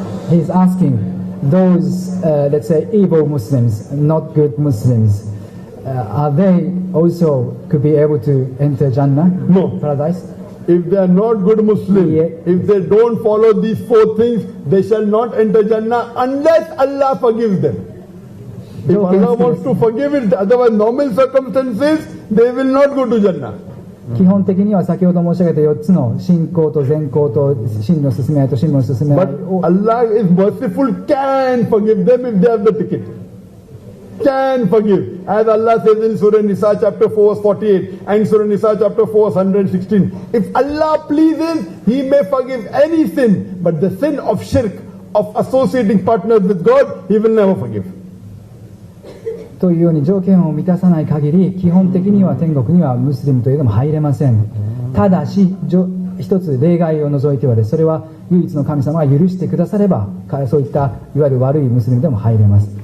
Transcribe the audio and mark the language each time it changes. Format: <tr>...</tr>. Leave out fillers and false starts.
<en>He's asking those, let's say, evil Muslims, not good Muslims, are they also could be able to enter Jannah, No. paradise? If they are not good Muslims, Yeah. if they don't follow these 4 things, they shall not enter Jannah unless Allah forgives them. If Allah wants to forgive it, otherwise normal circumstances, they will not go to Jannah.</en> <ja>基本的には先ほど申し上げた4つの信仰と善行と真の進め合いと真の進め合い</ja> <en>But</en> <ja>を</ja> <en>Allah is merciful, can forgive them if they have the ticket. Can forgive. As Allah says in Surah Nisa chapter 4 verse 48 and Surah Nisa chapter 4 verse 116. If Allah pleases, He may forgive any sin. But the sin of shirk, of associating partners with God, He will never forgive.</en> <ja>というように条件を満たさない限り基本的には天国にはムスリムというのも入れません。ただし一つ例外を除いてはです。それは唯一の神様が許してくださればそういったいわゆる悪いムスリムでも入れます。</ja>